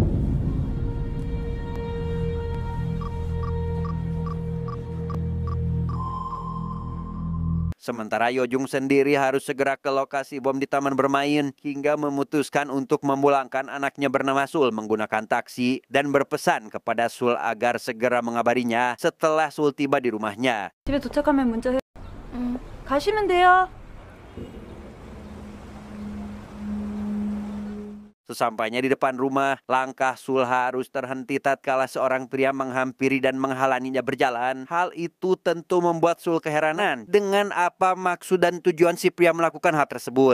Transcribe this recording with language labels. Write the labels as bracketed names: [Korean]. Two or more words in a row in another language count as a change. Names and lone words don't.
[Indonesian] Sementara Yojung sendiri harus segera ke lokasi bom di taman bermain hingga memutuskan untuk memulangkan anaknya bernama Sul menggunakan taksi dan berpesan kepada Sul agar segera mengabarinya setelah Sul tiba di rumahnya. [Korean] 집에 도착하면 문자해. 가시면 돼요. [Indonesian] Sesampainya di depan rumah, langkah Sul harus terhenti tatkala seorang pria menghampiri dan menghalanginya berjalan. Hal itu tentu membuat Sul keheranan dengan apa maksud dan tujuan si pria melakukan hal tersebut.